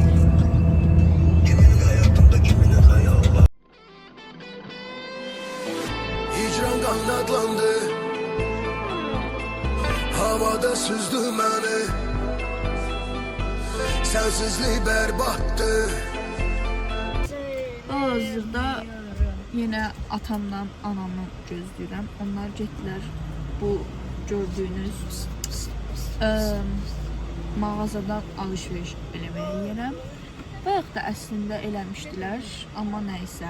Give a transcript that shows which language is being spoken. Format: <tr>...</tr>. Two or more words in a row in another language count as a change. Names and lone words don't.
<tr>Kimin hayatında kiminin hayalda. Hicran kanatlandı. Havada süzdü beni. Sensizlik berbattı.</tr> <az>Hal-hazırda yenə atamla anamı gözləyirəm. Onlar getdilər bu gördüyünüz mağazadan alışveriş eləməyə yerəm. Bayaq da əslində eləmişdilər, amma nəysə.</az>